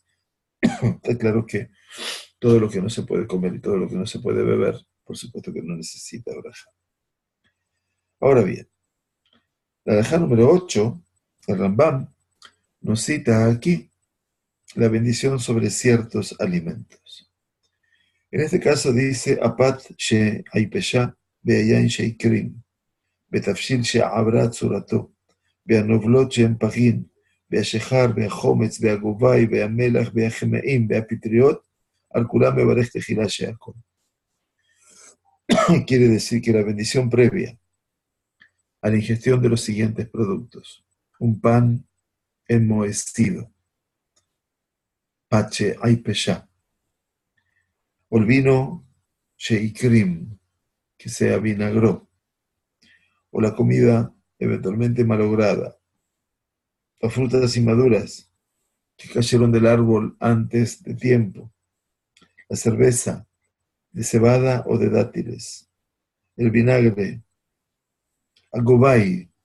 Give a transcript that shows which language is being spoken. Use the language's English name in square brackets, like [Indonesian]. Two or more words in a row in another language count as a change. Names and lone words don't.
[Spanish] Está claro que todo lo que no se puede comer y todo lo que no se puede beber, por supuesto que no necesita braja. Ahora bien, la braja número 8, el Rambam, nos cita aquí la bendición sobre ciertos alimentos. En este caso dice, [Hebrew] הפת שעיפשה והיין שהקרים, והתבשיל שעברה צורתו, והנובלות שהן פגין, והשכר, והחומץ, והגובאי, והמלח, והכמהין, והפטריות, על כולם מברך תחילה שהכל. [Spanish] Quiere decir que la bendición previa a la ingestión de los siguientes productos: un pan enmohecido, [Hebrew] פת שעיפשה, [Spanish] o el vino sheikrim, que se avinagró, o la comida eventualmente malograda, las frutas inmaduras que cayeron del árbol antes de tiempo, la cerveza de cebada o de dátiles, el vinagre, agobay.